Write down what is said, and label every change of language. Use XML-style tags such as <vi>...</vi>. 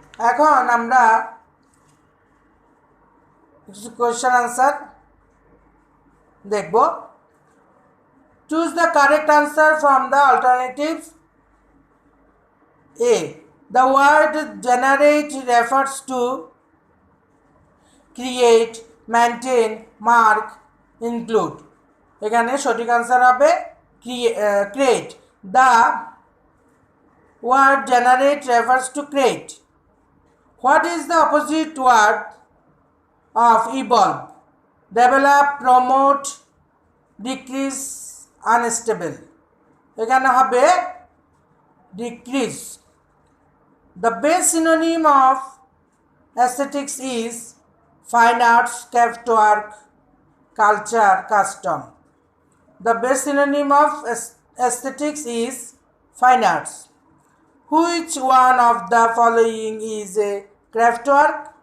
<bn>এখন আমরা question answer দেখব।</bn> <en>Choose the correct answer from the alternatives. A. The word generate refers to create, maintain, mark, include.</en> <bn>এখানে সঠিক answer হবে create.</bn> <en>The word generate refers to create. What is the opposite word of evolve? Develop, promote, decrease, unstable.</en> <bn>এখানে হবে decrease.</bn> <en>The best synonym of aesthetics is fine arts, craft work, culture, custom. The best synonym of aesthetics is fine arts. Which one of the following is a craft work?</en>